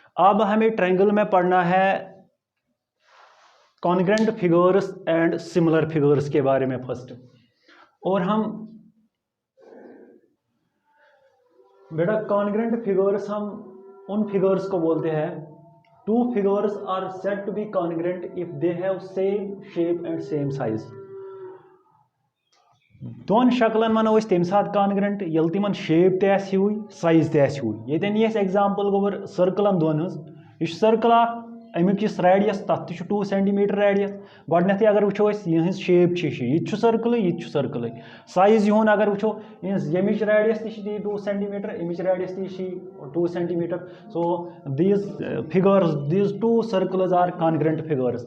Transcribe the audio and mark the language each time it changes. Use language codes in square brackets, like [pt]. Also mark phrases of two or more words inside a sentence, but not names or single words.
[hi] अब हमें ट्रायंगल में पढ़ना है [en] congruent figures and similar figures [hi] के बारे में फर्स्ट। और हम बेटा [en] congruent figures [hi] हम उन फिगर्स को बोलते हैं, [en] two figures are said to be congruent if they have same shape and same size. [ks] दोन शक्लन वनो तम सात कॉन्ग्रेंट ये तिमन शेप तह साइज तह। ये एग्जाम्पल गोबर सर्कलन दोन यह सर्कल अमुक रेडियस तथ 2 सेंटीमीटर रेडियस। गडनथ अगर वो यह शेप यह सर्कल यह सर्कल। साइज यून अगर वो यमिच रेडियस ती 2 सेंटीमीटर अमिच रेडियस ती 2 सेंटीमीटर। [en] so these figures these two circles are congruent figures.